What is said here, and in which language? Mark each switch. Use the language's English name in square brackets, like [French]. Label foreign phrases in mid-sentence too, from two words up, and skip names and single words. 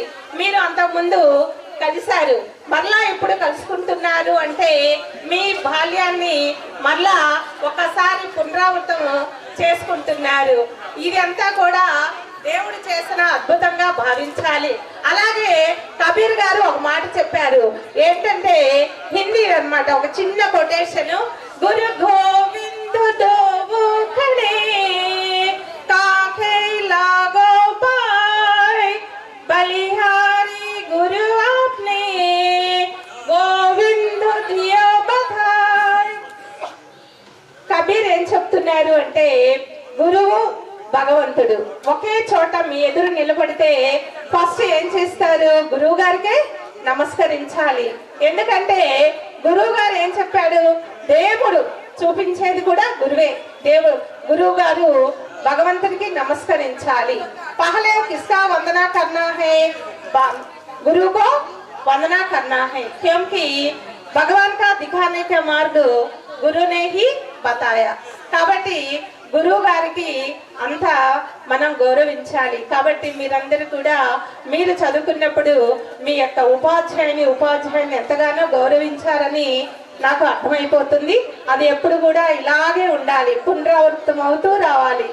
[Telugu] మీరు అంతకుముందు కలిశారు, మరలా ఇప్పుడు కలుసుకుంటున్నారు అంటే మీ బాల్యాన్ని మరలా ఒకసారి పునరావృతం చేసుకుంటున్నారు. ఇది అంతా కూడా దేవుడు చేసిన అద్భుతంగా భావించాలి. అలాగే కబీర్ గారు ఒక మాట చెప్పారు, ఏంటంటే హిందీ అన్నమాట, ఒక చిన్న కొటేషన్, [Hindi] गुरु गोविंद दोऊ खड़े काके लागो पाए बलिहारी गुरु आपने गोविंद दियो बधाय. [Telugu] కబీర్ ఏం చెప్తున్నారు అంటే గురువు భగవంతుడు ఒకే చోట మీ ఎదురు నిలబడితే ఫస్ట్ ఏం చేస్తారు, గురువు గారికే నమస్కరించాలి. ఎందుకంటే గురువు గారు ఏం చెప్పాడు, దేవుడు చూపించేది కూడా గురువే. గురువు గారు భగవంతుడికి నమస్కరించాలి. [Hindi] पहले किसका वंदना करना है, गुरु को वंदना करना है, क्योंकि भगवान का दिखाने का मार्ग गुरु ने ही बताया. [Telugu] కాబట్టి గురువు గారికి అంత మనం గౌరవించాలి. కాబట్టి మీరందరూ కూడా మీరు చదువుకున్నప్పుడు మీ యొక్క ఉపాధ్యాయుని ఎంతగానో గౌరవించారని నాకు అర్థమైపోతుంది. అది ఎప్పుడు కూడా ఇలాగే ఉండాలి, పునరావృతం అవుతూ రావాలి.